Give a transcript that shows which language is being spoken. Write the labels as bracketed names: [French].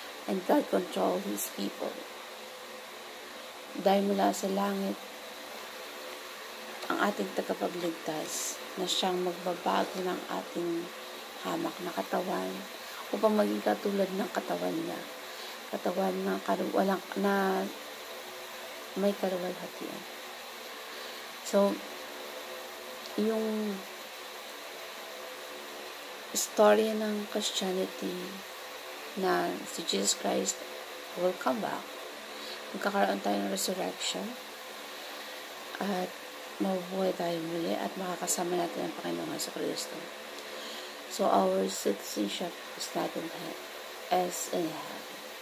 [English] And God control His people. [Filipino] Dahil mula sa langit, ang ating tagapagligtas na siyang magbabago ng ating hamak na katawan upang maging katulad ng katawan niya. Katawan na may kaluwalhatian. So, yung story ng Christianity na si Jesus Christ [English] will come back. [Filipino] Magkakaroon tayo ng resurrection at mabubuhay tayo muli at makakasama natin ang Panginoong Jesucristo. [English] So, our citizenship is not in heaven, as in heaven.